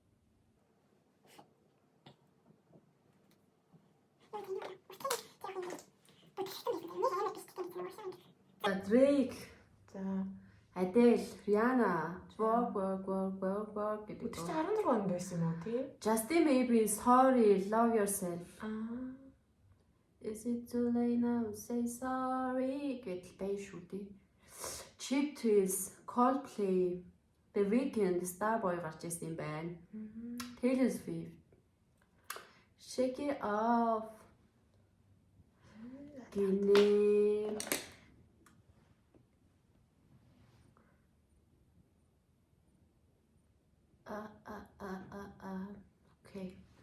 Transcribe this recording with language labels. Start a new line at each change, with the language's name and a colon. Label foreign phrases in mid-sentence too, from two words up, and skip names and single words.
Mongolian: Drake, за Adele, Rihanna, work гэдэг. Үгүй 16 онд байсан юм уу тий? Justin Bieber, Sorry, Love Yourself.
English: Is it too late now to say sorry?
Mongolian: Гэдэг бай шүү дээ. Cheap Thrills, Coldplay, The Weeknd, Starboy гарч ирсэн юм байна. Taylor Swift, Shake It Off. Гинэ. Окей.